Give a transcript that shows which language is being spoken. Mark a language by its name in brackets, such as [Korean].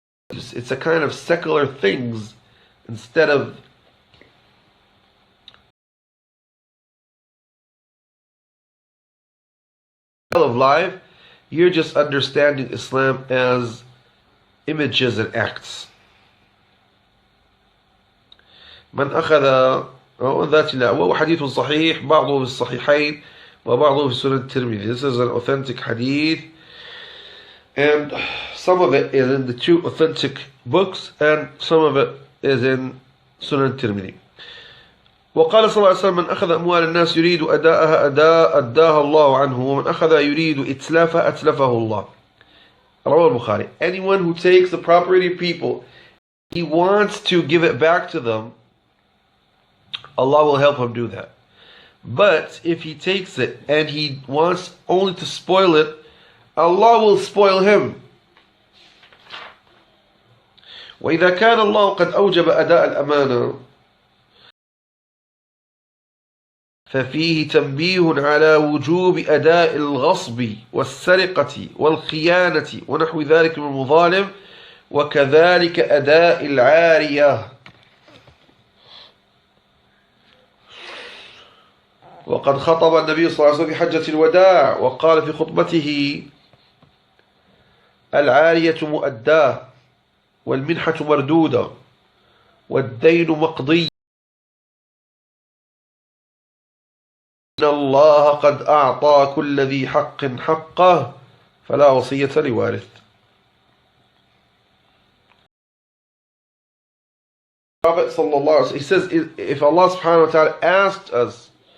[English] It's a kind of secular things instead of of life. You're just understanding Islam as images and acts. [Arabic] من أخذ ذات الله وهو حديث صحيح بعضه في الصحيحين وبعضه في سنن الترمذي. [English] This is an authentic hadith, and some of it is in the two authentic books, and some of it is in Sunan الترمذي. [Arabic] وقال صلى الله عليه وسلم من أخذ أموال الناس يريد أداءها أداها الله عنه ومن أخذ يريد إتلافها أتلفه الله. رواه البخاري. [English] Anyone who takes the property of people, he wants to give it back to them, Allah will help him do that. But if he takes it and he wants only to spoil it, Allah will spoil him. [Arabic] وإذا كان الله قد أوجب أداء الأمانة ففيه تنبيه على وجوب أداء الغصب والسرقة والخيانة ونحو ذلك من المظالم وكذلك أداء العارية. وقد خطب النبي صلى الله عليه وسلم في حجة الوداع وقال في خطبته العارية مؤداة والمنحة مردودة والدين مقضي إن الله قد أعطى كل ذي حق حقه فلا وصية لوارث. [English] Prophet sallallahu alaihi wasallam, he says, if Allah subhanahu wa ta'ala asked us